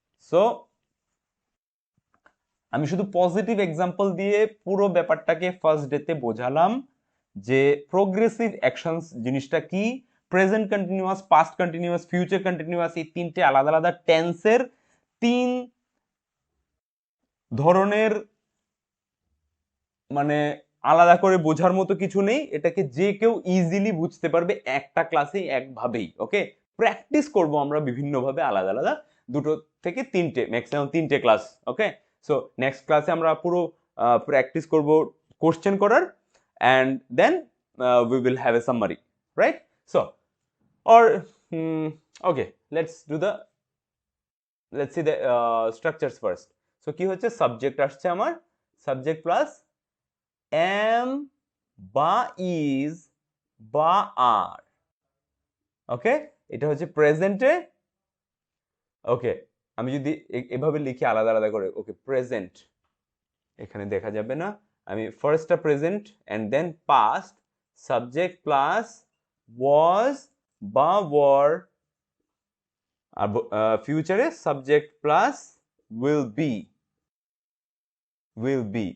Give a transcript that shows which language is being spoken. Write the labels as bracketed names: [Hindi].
[Bangla] So আমি শুধু positive example দিয়ে পুরো ব্যাপারটাকে ফার্স্ট ডেতে বোঝালাম যে প্রোগ্রেসিভ অ্যাকশনস জিনিসটা কি, present continuous, past continuous, future continuous, এই তিনটে আলাদা আলাদা টেন্সের তিন ধরনের, মানে আলাদা করে বোঝার মতো কিছু নেই, এটাকে যে কেউ ইজিলি বুঝতে পারবে একটা ক্লাসেই একভাবেই। ওকে, প্র্যাকটিস করব আমরা বিভিন্নভাবে আলাদা আলাদা, দুটো থেকে তিনটে, ম্যাক্সিমাম তিনটে ক্লাস। ওকে, সো নেক্সট ক্লাসে আমরা পুরো প্র্যাকটিস করব কোশ্চেন করার, and then [English] we will have a summary, right? So or okay, let's see the structures first. [Bangla] So কি হচ্ছে, সাবজেক্ট আসছে আমার, সাবজেক্ট প্লাস am বা is বা are। ওকে, এটা হচ্ছে প্রেজেন্টে। ওকে, আমি যদি এভাবে লিখি আলাদা আলাদা করে, ওকে, প্রেজেন্ট এখানে দেখা যাবে না, আমি ফার্স্টটা present and then past, subject plus was বা ওয়ার, আর ফিউচারে সাবজেক্ট প্লাস উইল বি।